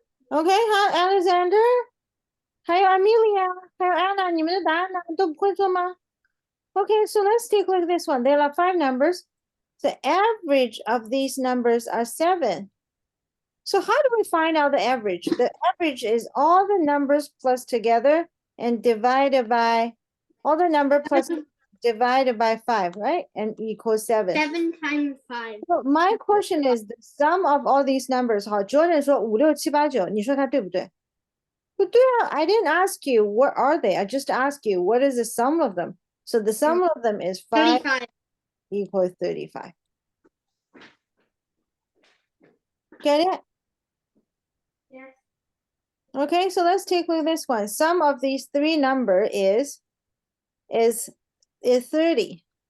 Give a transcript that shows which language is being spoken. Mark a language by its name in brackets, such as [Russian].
[Chinese] OK， 好 ，Alexander， 还有 Amelia， 还有 Anna， 你们的答案呢？都不会做吗？ [English] Okay, so let's take a look at this one. There are 5 numbers. The average of these numbers are 7. So how do we find out the average? The average is all the numbers plus together and divided by all the number plus divided by 5, right? And equals 7. 7 times 5. So my question is the sum of all these numbers. [Chinese] 好 ，Jordan 说5、6、7、8、9，你说他对不对？不对啊 [English] I didn't ask you what are they. I just asked you what is the sum of them. So the sum of them is 5 35. equals 35. Get it? Yes. Okay, so let's take a look at this one. Sum of these 3 number is 30.